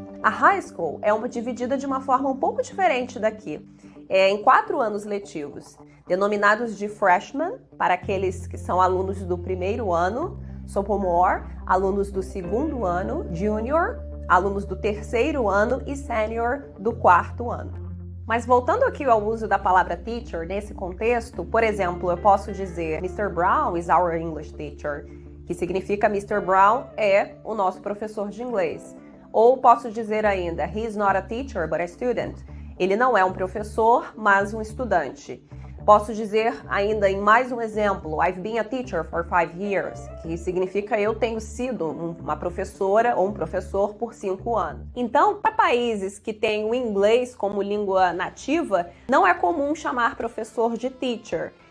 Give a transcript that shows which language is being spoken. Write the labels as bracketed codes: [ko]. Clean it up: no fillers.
[pt] A high school é dividida de uma forma um pouco diferente daqui, em 4 anos letivos, denominados de freshman, para aqueles que são alunos do primeiro ano, sophomore, alunos do segundo ano, junior, alunos do terceiro ano e senior do quarto ano. Mas voltando aqui ao uso da palavra teacher nesse contexto, por exemplo, eu posso dizer Mr. [en] Brown is our English teacher, [pt] que significa [en] Mr. [pt] Brown é o nosso professor de inglês. Ou posso dizer ainda, [en] he is not a teacher but a student. [pt] Ele não é um professor, mas um estudante. Posso dizer ainda em mais um exemplo, [en] I've been a teacher for 5 years, [pt] que significa eu tenho sido uma professora ou um professor por 5 anos. Então, para países que têm o inglês como língua nativa, não é comum chamar professor de teacher.